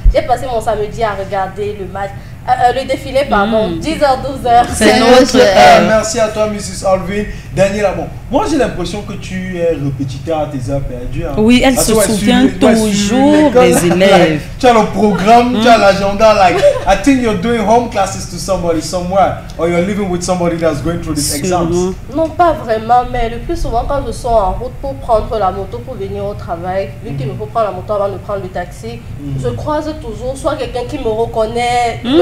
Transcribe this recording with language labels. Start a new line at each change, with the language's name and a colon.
French: J'ai passé mon samedi à regarder le match. Le défilé, pardon, 10h, 12h. C'est notre merci à toi, Mrs. Alvin. Daniela, bon, moi j'ai l'impression que tu es répétiteur à tes heures perdues. Hein. Oui, elle se souvient toujours des élèves. Tu as le programme, tu as l'agenda.
English: Like, I think you're doing home classes to somebody somewhere, or you're living with somebody that's going through these exams.
French: Non, pas vraiment, mais le plus souvent quand je sors en route pour prendre la moto pour venir au travail, vu qu'il me faut prendre la moto avant de prendre le taxi, je croise toujours soit quelqu'un qui me reconnaît.